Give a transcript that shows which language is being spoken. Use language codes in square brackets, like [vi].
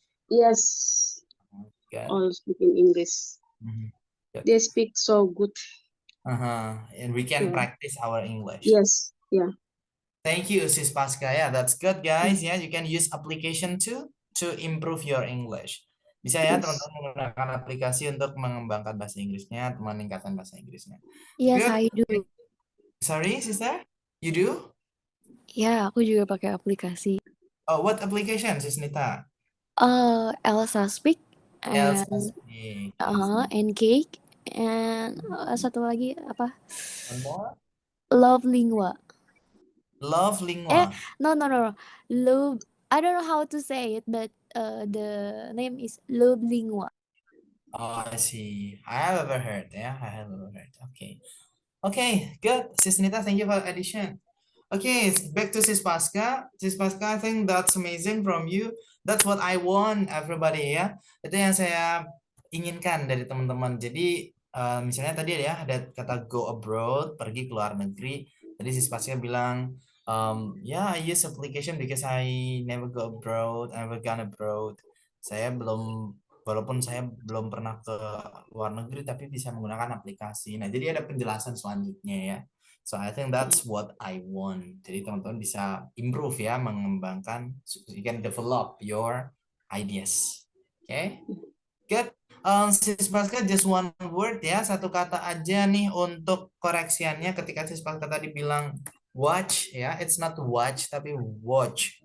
[en] Yes, Good. all speak in English. Mhm. Good. They speak so good. And we can Yeah. practice our English. Yes, yeah. Thank you, Sis Pasca. Yeah, that's good, guys. Yeah, you can use application too to improve your English. [id] Bisa ya, [en] Yes. [id] teman-teman menggunakan aplikasi untuk mengembangkan bahasa Inggrisnya, meningkatkan bahasa Inggrisnya. [en] Yes, Good. I do. Sorry, sister? You do? [id] Ya, aku juga pakai aplikasi. [en] Oh, what application, Sis Nita? Elsa Speak Elsa and Speak. and Cake and [id] satu lagi apa? [en] One more? Love Lingua. Love Lingua. No. Love. I don't know how to say it, but the name is Love Lingua. Oh, I see. I have ever heard. Yeah, I have ever heard. Okay. Okay, good. Sis Nita, thank you for the addition. Okay, back to Sis Pasca. Sis Pasca, I think that's amazing from you. That's what I want, everybody ya. [id] Itu yang saya inginkan dari teman-teman. Jadi misalnya tadi ya ada kata go abroad, pergi ke luar negeri. Tadi Sis Pasca bilang, [en] yeah, I use application because I never go abroad, I never gone abroad. [id] Walaupun saya belum pernah ke luar negeri, tapi bisa menggunakan aplikasi. Nah, jadi ada penjelasan selanjutnya ya. [en] So I think that's what I want. [id] Jadi teman-teman bisa improve ya, mengembangkan, [en] you can develop your ideas. Okay, good. [id] Sis Pasca, [en] just one word [id] ya, satu kata aja nih untuk koreksiannya ketika Sis Pasca tadi bilang watch ya, [en] it's not watch [id] tapi watch.